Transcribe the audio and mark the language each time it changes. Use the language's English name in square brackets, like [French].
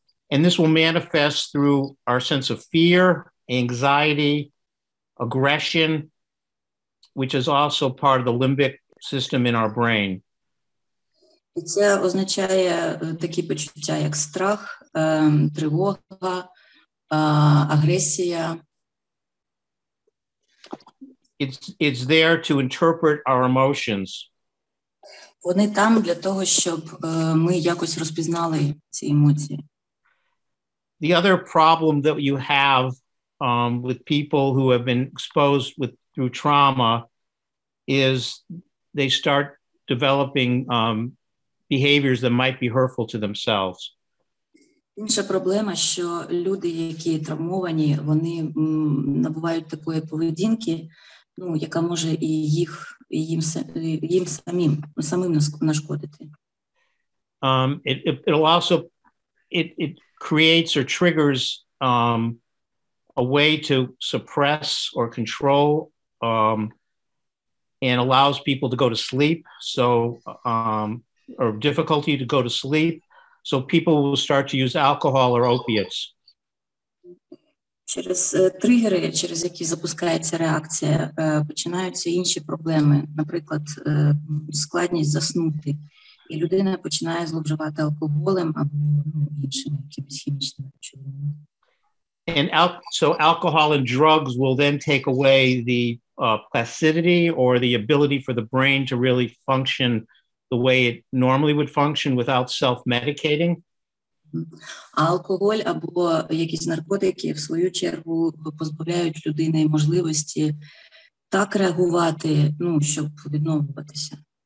[English] And this will manifest through our sense of fear, anxiety, aggression, which is also part of the limbic system in our brain. [Ukrainian] І це означає такі почуття, як страх, тривога, агресія. [English] It's there to interpret our emotions. [Ukrainian] Вони там для того, щоб ми якось розпізнали ці емоції. [English] The other problem that you have with people who have been exposed through trauma is they start developing behaviors that might be hurtful to themselves. [Ukrainian] Інша проблема, що люди, які травмовані, вони набувають такої поведінки, ну, яка може і їм самим нашкодити. [English] It'll also it creates or triggers a way to suppress or control and allows people to go to sleep. So or difficulty to go to sleep. So people will start to use alcohol or opiates. [Ukrainian] Через тригери, через які запускається реакція, починаються інші проблеми. Наприклад, складність заснути. І людина починає зловживати алкоголем або іншими якимись хімічними речовинами. [English] And so alcohol and drugs will then take away the placidity or the ability for the brain to really function the way it normally would function without self-medicating. [Ukrainian] А алкоголь або якісь наркотики, в свою чергу, позбавляють людини можливості так реагувати, ну, щоб відновлюватися.